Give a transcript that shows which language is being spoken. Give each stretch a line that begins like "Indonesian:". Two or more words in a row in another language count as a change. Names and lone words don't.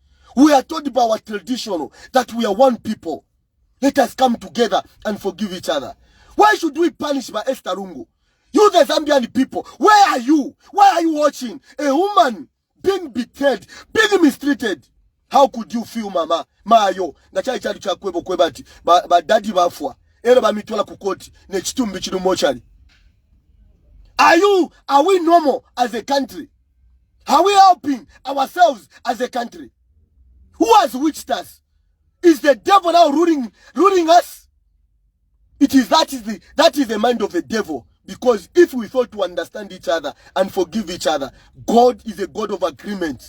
English: We are taught by our traditional that we are one people. Let us come together and forgive each other. Why should we punish by Esther Lungu? You the Zambian people, where are you? Why are you watching a woman being betrayed, being mistreated? How could you feel, mama?
Bemba: Mayo, na chali chali chakwebo kwebati, ba daddy bafwa. Ero ba mitwala kukoti, ne chitumbi chidu mochari.
English: Are we normal as a country? Are we helping ourselves as a country? Who has witched us? Is the devil now ruling us? That is the mind of the devil. Because if we thought to understand each other and forgive each other, God is a God of agreement.